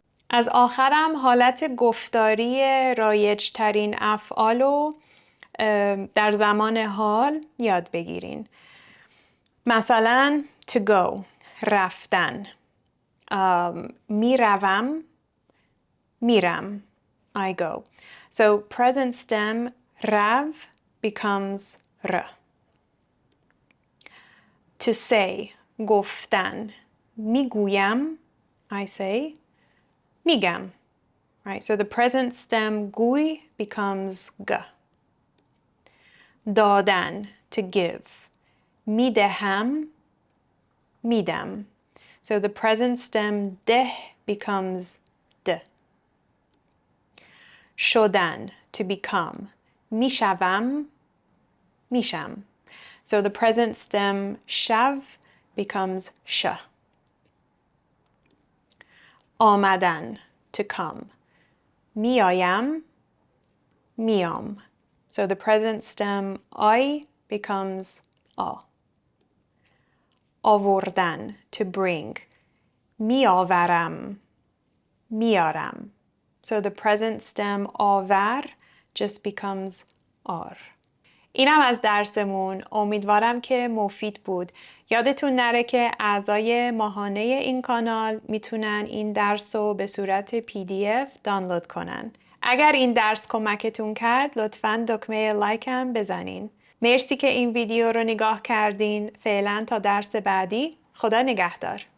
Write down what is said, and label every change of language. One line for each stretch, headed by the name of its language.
Persian: از آخرم حالت گفتاری رایج ترین افعال رو در زمان حال یاد بگیرین. مثلا
English: to go
Persian: رفتن. میروم میرم
English: I go. So present stem rav becomes r. To say
Persian: گفتن میگویم
English: I say
Persian: میگم.
English: Right, so the present stem گوی becomes g.
Persian: دادن
English: to give
Persian: میدهم میدم.
English: So the present stem ده becomes d.
Persian: شدن to become میشوم میشم.
English: So the present stem shav becomes sh.
Persian: آمدن to come میایم میام.
English: So the present stem I becomes a.
Persian: آوردن to bring میآورم میارم.
English: So the present stem آور just becomes آر.
Persian: اینم از درسمون. امیدوارم که مفید بود. یادتون نره که اعضای ماهانه این کانال میتونن این درس رو به صورت PDF دانلود کنن. اگر این درس کمکتون کرد لطفاً دکمه لایکم بزنین. مرسی که این ویدیو رو نگاه کردین. فعلا تا درس بعدی. خدا نگهدار.